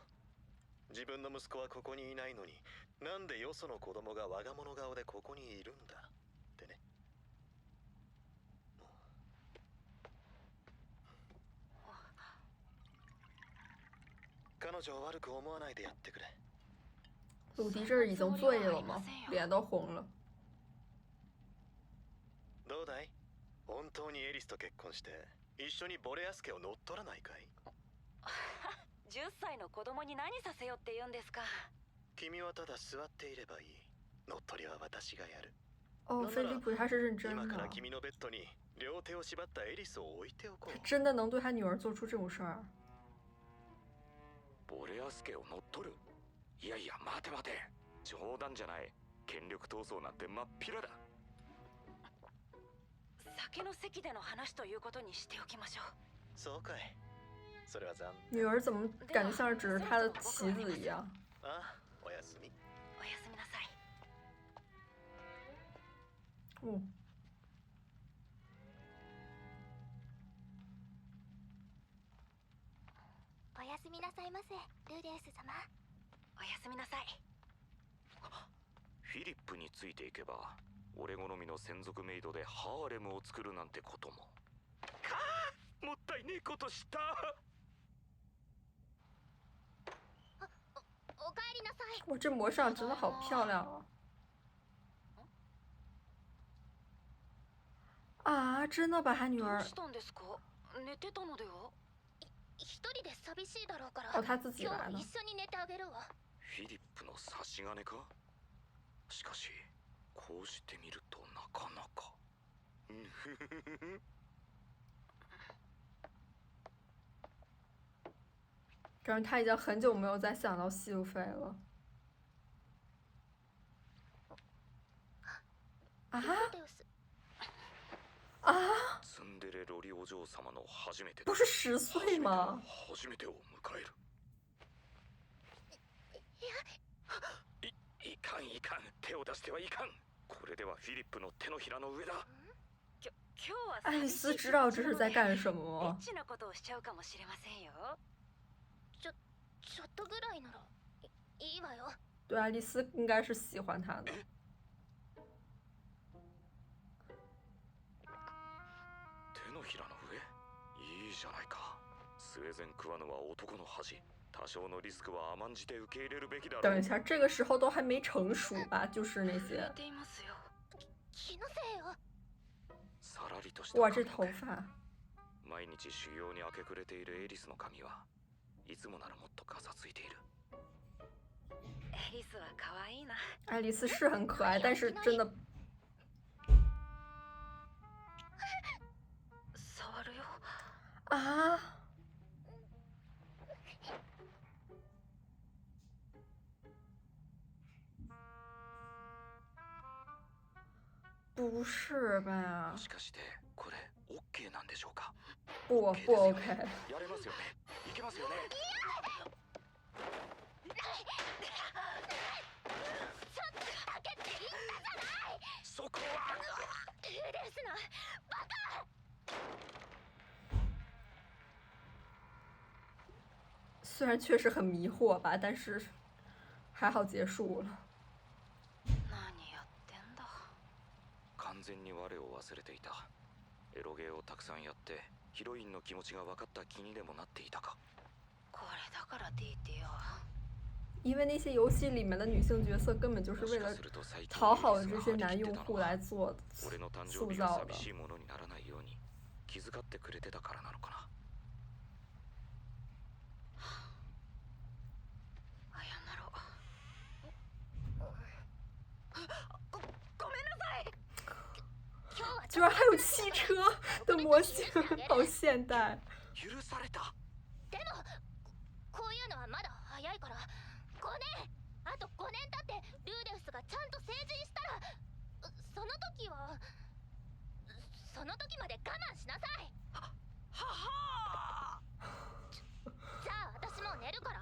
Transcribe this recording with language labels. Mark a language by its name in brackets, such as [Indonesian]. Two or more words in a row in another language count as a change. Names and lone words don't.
[Japanese] 自分の息子はここにいないのに、なんでよその子供が我が物顔でここにいるんだってね。彼女を悪く思わないでやってくれ。 [Chinese] 鲁迪这是已经醉了吗？脸都红了。 [Japanese] どうだい？本当にエリスと結婚して一緒にボレアス家を乗っ取らないかい？10歳の子供に何させよって言うんですか。君はただ座っていればいい。乗っ取りは私がやる。 [Chinese] 哦，菲利普他是认真的。 [Japanese] 今から君のベッドに両手を縛ったエリスを置いておこう。 [Chinese] 他真的能对他女儿做出这种事儿？ [Japanese] ボレアス家を乗っ取る？いやいや、待て待て。冗談じゃない。権力闘争なんて真っ平だ。酒の席での話ということにしておきましょう。そうかい。それは残 [Chinese] 女儿怎么感觉像是只是他的棋子一样？ [Japanese] あ、おやすみ。おやすみなさい。 [Chinese] 哦。 [Japanese] おやすみなさいいますルデウス様。おやすみなさい。フィリップについていけば俺好みの専属メイドでハーレムを作るなんてことも。かあ、もったいねえことした。おかえりなさい。 [Chinese] 哇，这魔杖真的好漂亮啊！啊，真的把他女儿 [Japanese] どうしたんですか？寝てたのでは？一人で寂しいだろうから。 [Chinese] 哦，他自己 [Japanese] 今日 [Chinese] 来了。 [Japanese] は一緒に寝てあげるわ。フィリップの差し金か。しかしこうしてみるとなかなか。 [Chinese] 感觉他已经很久没有再想到西路飞了。啊啊！ [Japanese] ツンデレロリお嬢様の初めて。 [Chinese] 不是10岁吗？ [Japanese] 初めてを迎える。いかんいかん、手を出してはいかん。これではフィリップの手のひらの上だ。今日は [Chinese] 爱丽丝知道这是在干什么吗？ [Japanese] エッチなことをしちゃうかもしれませんよ。ちょっとぐらいならいいわよ。 [Chinese] 对，爱丽丝应该是喜欢他的。 [Japanese] 手のひらの上、いいじゃないか。スウェゼンクワヌは男の恥。多少のリスクは甘んじて受け入れるべきだろう。 [Chinese] 等一下，这个时候都还没成熟吧？就是那些。 [Japanese] 気のせいよ。さらりとした。 [Chinese] 哇，这头发。 [Japanese] 毎日修行に明け暮れているエリスの髪はいつもならもっとガサついている。エリスは可愛いな。 [Chinese] 爱丽丝是很可爱，但是真的。 [Japanese] 触るよ。 [Chinese] 啊。不是吧？ [Japanese] もしかしてこれ OK なんでしょうか？ [Chinese] 不 OK。 [Japanese] やれますよね。いけますよね。ちょっとだけって言ったじゃない。そこは。ルデウスのバカ。 [Chinese] 虽然确实很迷惑吧，但是还好结束了。 [Japanese] 完全に我を忘れていた。エロゲーをたくさんやってヒロインの気持ちが分かった気にでもなっていたか。これだから DT よ。 [Chinese] 因为那些游戏里面的女性角色根本就是为了讨好这些男用户来做塑造的。 [Japanese] 寂しいものにならないように気遣ってくれてたからなのかな。 [Chinese] 居然还有汽车的模型，好现代。 [Japanese] 許された。でもこういうのはまだ早いから5年、あと5年経ってルーデウスがちゃんと成人したら、その時まで我慢しなさい。ははじゃあ私もう寝るから。